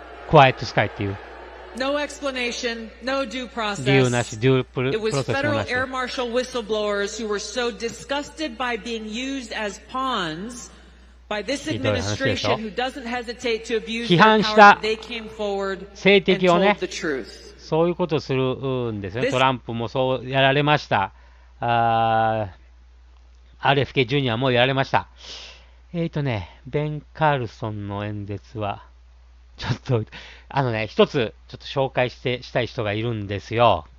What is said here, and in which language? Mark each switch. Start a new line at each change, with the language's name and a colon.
Japanese: Quiet Sky っていう。
English: No explanation, no due process.
Japanese: 理由なし、due process もなし。
English: It was federal air marshal whistleblowers who were so disgusted by being used as pawns by this administration who doesn't hesitate to abuse their power that they came forward and told the truth.
Japanese: そういうことをするんですね。トランプもそうやられました。 RFK ジュニアもやられました。ベン・カールソンの演説は、ちょっと、一つ、ちょっと紹介したい人がいるんですよ。